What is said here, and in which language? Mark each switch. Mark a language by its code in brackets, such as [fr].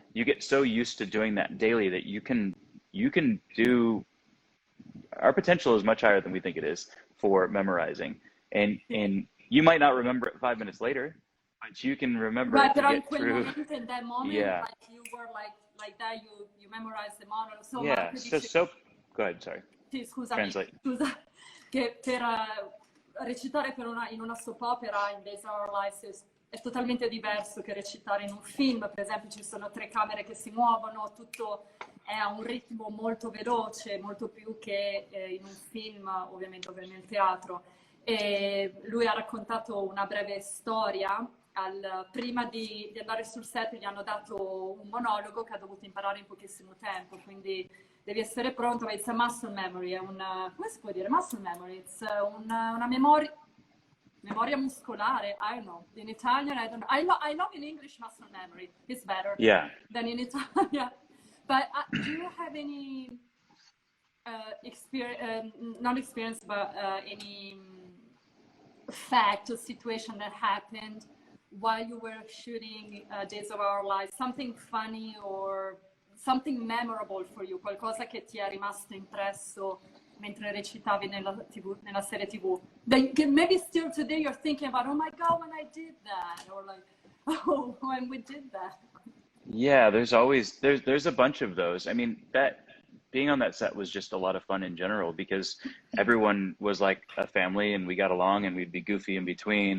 [en] You get so used to doing that daily that you can do, our potential is much higher than we think it is for memorizing. And you might not remember it 5 minutes later, but you can remember it to get through. In that moment, like you were like that, you memorized the monologue. So yeah, so go ahead, sorry. [it] Sì, scusami, [en] Translate. [it] scusa, che per recitare in una soap opera in Days of Our Lives è totalmente diverso che recitare in un film. Per esempio ci sono 3 camere che si muovono, tutto è a un ritmo molto veloce, molto più che in un film, ovviamente nel teatro. E lui ha raccontato una breve storia. Prima di andare sul set gli hanno dato un monologo che ha dovuto imparare in pochissimo tempo, quindi devi essere pronto. Ma [en] it's a muscle memory, [it] è come si può dire? [en] Muscle memory, it's [it] una memoria muscolare. [en] I don't know. In Italian, I don't know. I love in English muscle memory. It's better than in Italian. But do you have any experience, not experience, but any fact or situation that happened while you were shooting Days of Our Lives? Something funny or something memorable for you? [it] Qualcosa che ti è rimasto impresso mentre recitavi nella serie TV? [en] Maybe still today you're thinking about, oh my God, when I did that, or like, oh, when we did that. Yeah, there's a bunch of those. I mean, that being on that set was just a lot of fun in general, because everyone was like a family and we got along, and we'd be goofy in between.